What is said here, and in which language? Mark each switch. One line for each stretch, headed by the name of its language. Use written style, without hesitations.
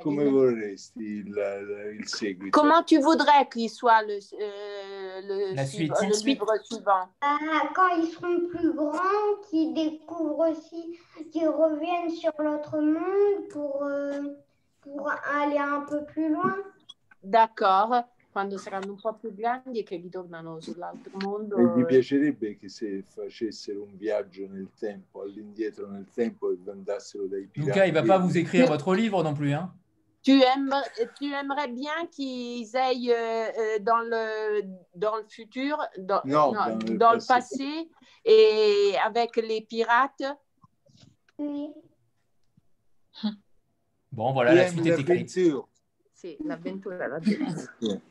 Italian: come vorresti il seguito?
French: Comment tu voudrais qu'il soit le livre suivant? Quand ils seront plus grands, qu'ils découvrent aussi, qu'ils reviennent sur l'autre monde pour aller un peu plus loin. D'accord.
Italian: Quando saranno un po' più grandi e che ritornano sull'altro mondo. E gli piacerebbe che se facessero un viaggio nel tempo, all'indietro nel tempo e andassero dai pirati.
French: Luca, il ne va pas vous écrire votre livre non plus. Hein? Tu aimerais bien qu'ils aillent dans le futur, dans le passé et avec les pirates? Oui. Bon, voilà, la suite est écrite.
Italian: Sì, l'avventura l'ha detto.